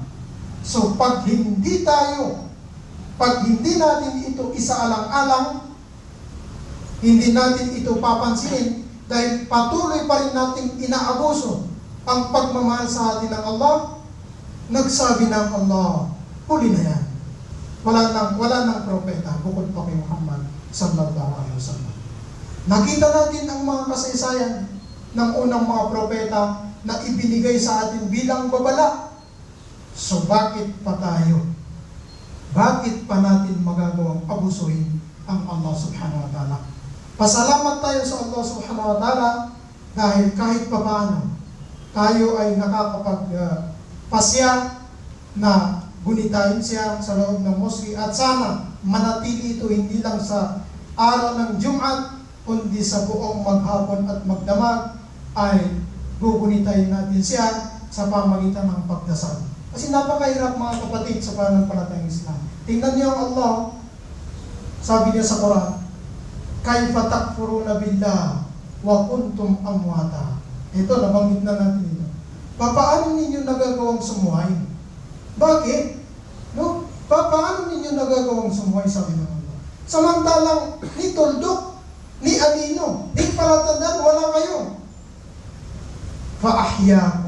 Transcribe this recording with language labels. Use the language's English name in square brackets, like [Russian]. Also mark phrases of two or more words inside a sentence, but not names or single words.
[Filipino] So pag hindi natin ito isaalang-alang, hindi natin ito papansinin dahil patuloy pa rin nating inaabuso ang pagmamahal sa atin ng Allah, nagsabi ng Allah, huli na yan. Wala nang propeta bukod pa kay Muhammad [Arabic] صلى الله عليه وسلم. [Filipino] Nakita natin ang mga kasaysayan ng unang mga propeta na ibinigay sa atin bilang babala. So bakit pa tayo? Bakit pa natin magagawang abusuhin ang Allah [Arabic] سبحانه وتعالى? [Filipino] Pasalamat tayo sa Allah [Arabic] سبحانه وتعالى [Filipino] dahil kahit pa paano tayo ay nakakapagpasya na gunitain siya sa loob ng mosque at sana manatili ito hindi lang sa araw ng Jumat kundi sa buong maghapon at magdamag ay gugunitain natin siya sa pamagitan ng pagdasal. Kasi napakahirap mga kapatid sa pananampalatayang Islam. Tingnan niyo ang Allah, sabi niya sa Quran, [Arabic] كيف تكفرون بالله وكنتم أمواتا. [Filipino] Ito, nabanggit na natin ito. Paano ninyo nagagawang sumuhay? Bakit? magagawang sumuhay, sabi ng Allah. Samantalang ni Tuldok, ni Anino, ni Palatandaan, wala kayo. [Arabic] Faahyakum.